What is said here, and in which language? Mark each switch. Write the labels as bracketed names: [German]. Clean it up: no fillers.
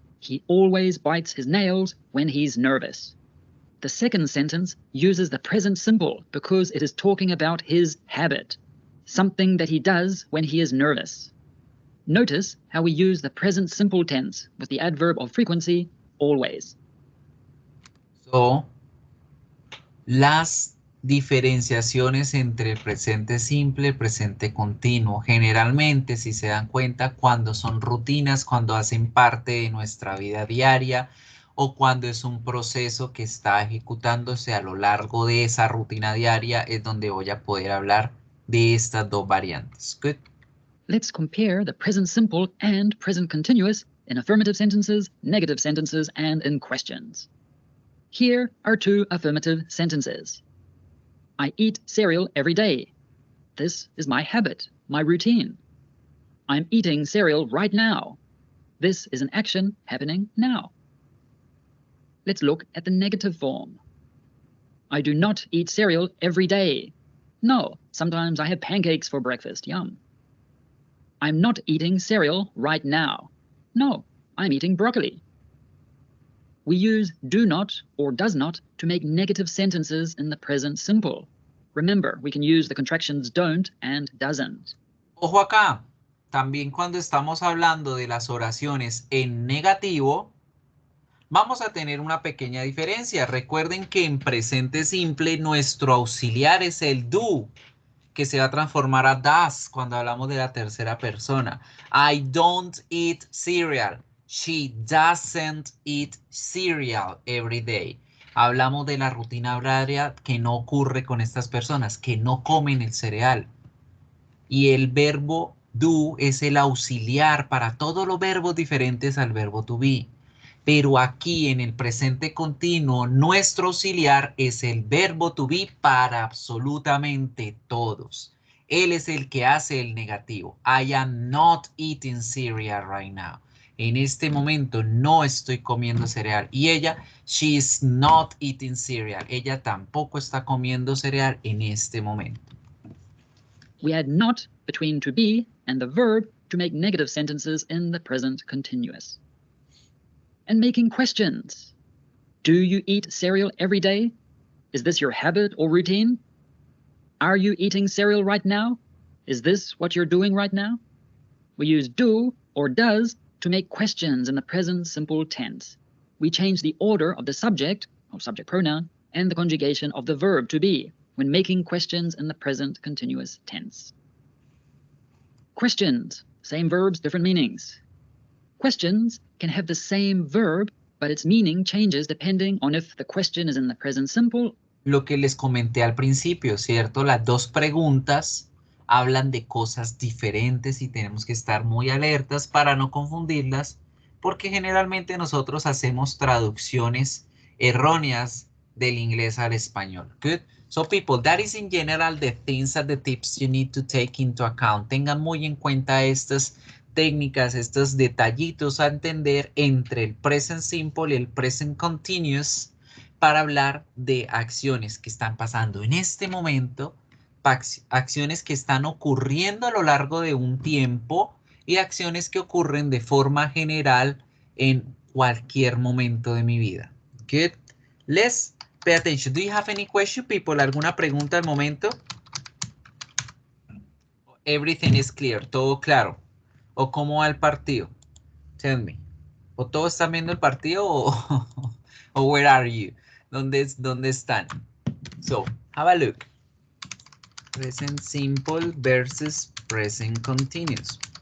[English] He always bites his nails when he's nervous. The second sentence uses the present simple because it is talking about his habit, something that he does when he is nervous. Notice how we use the present simple tense with the adverb of frequency, always. [Spanish] So, las diferenciaciones entre el presente simple y el presente continuo. Generalmente, si se dan cuenta, cuando son rutinas, cuando hacen parte de nuestra vida diaria o cuando es un proceso que está ejecutándose a lo largo de esa rutina diaria, es donde voy a poder hablar de estas dos variantes. [English] Good. Let's compare the present simple and present continuous in affirmative sentences, negative sentences, and in questions. Here are two affirmative sentences. I eat cereal every day. This is my habit, my routine. I'm eating cereal right now. This is an action happening now. Let's look at the negative form. I do not eat cereal every day. No, sometimes I have pancakes for breakfast. Yum. I'm not eating cereal right now. No, I'm eating broccoli. We use do not or does not to make negative sentences in the present simple. Remember, we can use the contractions don't and doesn't. [Spanish] Ojo acá, también cuando estamos hablando de las oraciones en negativo, vamos a tener una pequeña diferencia. Recuerden que en presente simple nuestro auxiliar es el do, que se va a transformar a does cuando hablamos de la tercera persona. [English] I don't eat cereal. She doesn't eat cereal every day. [Spanish] Hablamos de la rutina horaria que no ocurre con estas personas, que no comen el cereal. Y el verbo do es el auxiliar para todos los verbos diferentes al verbo to be. Pero aquí en el presente continuo, nuestro auxiliar es el verbo to be para absolutamente todos. Él es el que hace el negativo. [English] I am not eating cereal right now. [Spanish] En este momento no estoy comiendo cereal. Y ella, [English] she is not eating cereal. [Spanish] Ella tampoco está comiendo cereal en este momento. [English] We add not between to be and the verb to make negative sentences in the present continuous. And making questions. Do you eat cereal every day? Is this your habit or routine? Are you eating cereal right now? Is this what you're doing right now? We use do or does to make questions in the present simple tense. We change the order of the subject, or subject pronoun, and the conjugation of the verb to be when making questions in the present continuous tense. Questions, same verbs, different meanings. Questions can have the same verb, but its meaning changes depending on if the question is in the present simple. [Spanish] Lo que les comenté al principio, ¿cierto? Las dos preguntas hablan de cosas diferentes y tenemos que estar muy alertas para no confundirlas, porque generalmente nosotros hacemos traducciones erróneas del inglés al español. [English] Good. So people, that is in general the things and the tips you need to take into account. [Spanish] Tengan muy en cuenta estas técnicas, estos detallitos a entender entre el present simple y el present continuous para hablar de acciones que están pasando en este momento, acciones que están ocurriendo a lo largo de un tiempo y acciones que ocurren de forma general en cualquier momento de mi vida. [English] Good. Let's pay attention. Do you have any question, people? [Spanish] ¿Alguna pregunta al momento? [English] Everything is clear. [Spanish] Todo claro. ¿O cómo va el partido? [English] Tell me. [Spanish] ¿O todos están viendo el partido o [English] where are you? [Spanish] ¿Dónde están? [English] So, have a look. Present simple versus present continuous.